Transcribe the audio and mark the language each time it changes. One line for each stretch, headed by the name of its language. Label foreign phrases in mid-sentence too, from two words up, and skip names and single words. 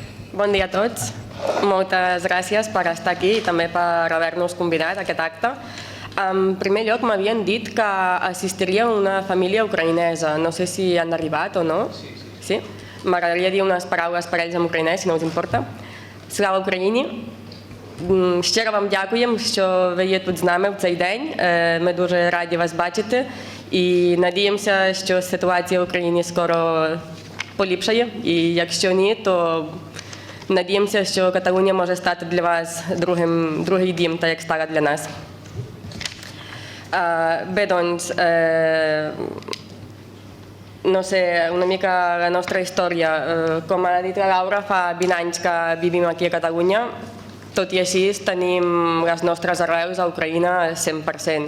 Catalan: Bon dia a tots. Moltes gràcies per estar aquí i també per haver-nos convidat a aquest acte. En primer lloc, m'havien dit que assistiria una família ucraïnesa. No sé si han arribat o no. Sí? M'agradaria dir unes paraules per ells en ucraïnès, si no us importa.
Ukrainian: Slava Україні. Щиро вам дякуємо, що ви є тут з нами в цей день. Ми дуже раді вас бачити і надіємося, що ситуація в Україні скоро поліпшає. І якщо ні, то надіємося, що Каталунія може стати для вас другий дім, так як стала для нас.
Catalan: Bé, doncs, no sé, una mica la nostra història. Com ha dit la Laura, fa 20 anys que vivim aquí a Catalunya. Tot i així, tenim les nostres arrels a Ucraïna 100%.